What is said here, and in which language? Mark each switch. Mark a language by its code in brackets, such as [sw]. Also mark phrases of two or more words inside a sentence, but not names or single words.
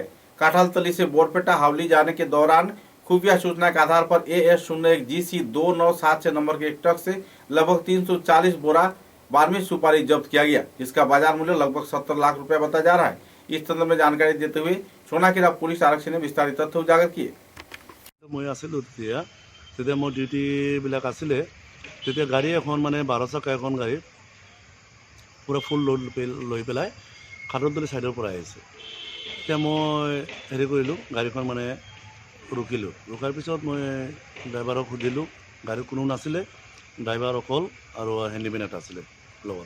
[hi] काठालतली से बोरपेटा हावली जाने के दौरान खुफिया सूचना के आधार पर AS01 GC 2976 नंबर के एक ट्रक से लगभग 340 बोरा 12वीं सुपारी जब्त किया गया, जिसका बाजार मूल्य लगभग 70 लाख रुपए बताया जा रहा है। इस संदर्भ में जानकारी देते हुए सोनाखीरा पुलिस आरक्षी ने विस्तारित तथ्य उजागर किए। [as] मैं आছিলোঁ তেতিয়া মোৰ ডিউটিবিলাক আছিলে, তেতিয়া গাড়ী এখন মানে 12 চকা এখন গাড়ী পুৰা ফুল লোড লৈ পেলাই খাটৰতলি ছাইডৰ পৰা আহিছে। তেতিয়া মই হেৰি কৰিলোঁ, গাড়ীখন মানে ৰুকিলোঁ। ৰুকাৰ পিছত মই ড্ৰাইভাৰক সুধিলোঁ, গাড়ীত কোনো নাছিলে, ড্ৰাইভাৰ অকল আৰু হেণ্ডিমেন এটা আছিলে লগতে।